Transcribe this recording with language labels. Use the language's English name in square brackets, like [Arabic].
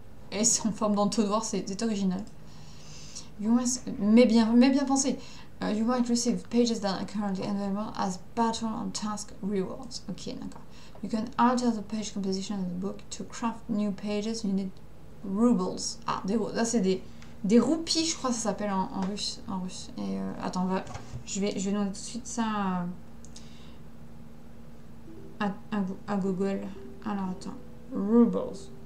[French] Et c'est en forme d'entonnoir, c'est original. [English] You must, [French] mais bien pensé. [English] You might receive pages that are currently available as battle and task rewards. [French] Ok, d'accord. [English] You can alter the page composition of the book. To craft new pages, you need rubles. [French] Ah, là c'est des roupies, je crois que ça s'appelle en russe. Et attends, je vais demander tout de suite ça à Google. Alors attends, rubles.